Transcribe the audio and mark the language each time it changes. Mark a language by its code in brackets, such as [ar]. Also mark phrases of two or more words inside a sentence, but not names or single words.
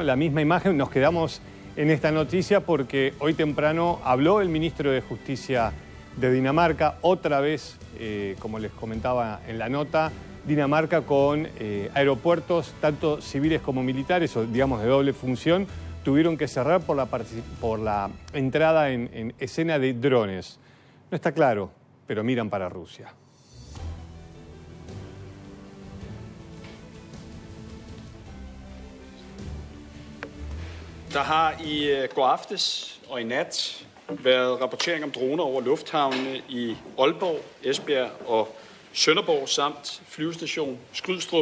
[es] La misma imagen, nos quedamos en esta noticia porque hoy temprano habló el ministro de Justicia de Dinamarca, otra vez, como les comentaba en la nota, Dinamarca con aeropuertos, tanto civiles como militares, o digamos de doble función, tuvieron que cerrar por la entrada en escena de drones. No está claro, pero miran para Rusia. [da] Der har i går aftes og i nat været rapportering om droner over lufthavnene i Aalborg, Esbjerg og Sønderborg samt flyvestation Skrydstrup.